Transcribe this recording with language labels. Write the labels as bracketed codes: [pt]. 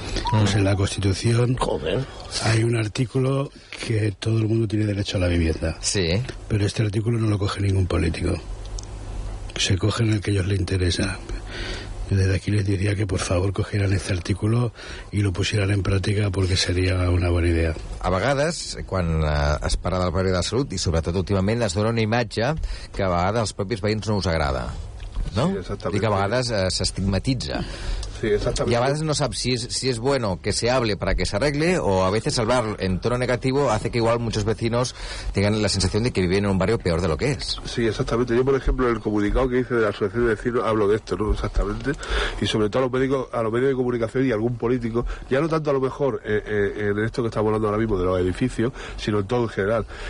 [es] Pues en la Constitución hay un artículo que todo el mundo tiene derecho a la vivienda. Sí. Pero este artículo no lo coge ningún político. Se coge en el que a ellos les interesa. Yo desde aquí les diría que por favor cogieran este artículo y lo pusieran en práctica, porque sería una buena idea. [ca] A vegades, quan es parla del barri de la salut, i sobretot últimament, es dona una imatge que a vegades als propis veïns no us agrada, no? [es] Sí, exactamente. [ca] I que a vegades s'estigmatitza. [es] Sí, exactamente. Y a veces no sabes si es bueno que se hable para que se arregle, o a veces hablar en tono negativo hace que igual muchos vecinos tengan la sensación de que viven en un barrio peor de lo que es. Sí, exactamente. Yo, por ejemplo, en el comunicado que hice de la Asociación de Vecinos hablo de esto, ¿no? Exactamente. Y sobre todo a los medios de comunicación y a algún político, ya no tanto a lo mejor en esto que estamos hablando ahora mismo de los edificios, sino en todo en general.